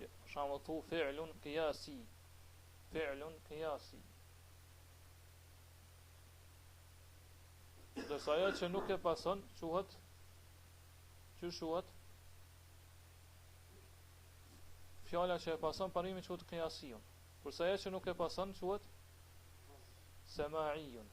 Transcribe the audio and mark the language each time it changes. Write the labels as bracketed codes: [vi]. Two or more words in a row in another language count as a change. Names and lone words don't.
[sq] Për shembull thu [ar] فعل قياسي. فعل قياسي. [sq] Dërsa ajo që nuk e pason quhet fjala që e pason parimin quhet qiyasiyun. Kurse ajo që nuk e pason quhet sama'iyun.